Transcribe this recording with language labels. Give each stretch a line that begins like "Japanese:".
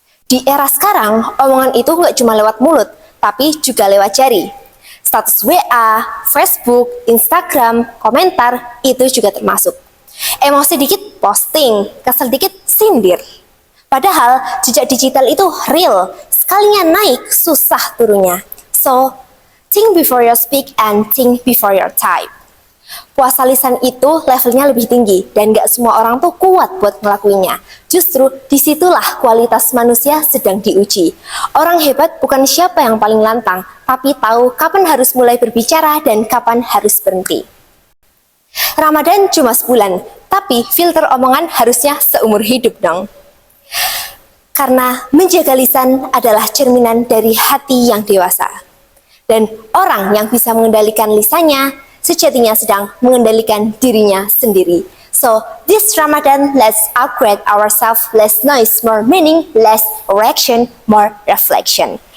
Indonesian: Di era sekarang, omongan itu nggak cuma lewat mulut, tapi juga lewat jari. Status WA, Facebook, Instagram, komentar, itu juga termasuk. Emosi dikit posting, kesel dikit sindir. Padahal jejak digital itu real, sekalinya naik susah turunnya.
English: So, think before you speak and think before you type.
Indonesian: Puasa lisan itu levelnya lebih tinggi dan gak semua orang tuh kuat buat ngelakuinnya. Justru disitulah kualitas manusia sedang diuji. Orang hebat bukan siapa yang paling lantang, tapi tahu kapan harus mulai berbicara dan kapan harus berhenti. Ramadan cuma sebulan, tapi filter omongan harusnya seumur hidup dong. Karena menjaga lisan adalah cerminan dari hati yang dewasa. Dan orang yang bisa mengendalikan lisannya, sejatinya sedang mengendalikan dirinya sendiri.
English: So, this Ramadan, let's upgrade ourselves, less noise, more meaning, less reaction, more reflection.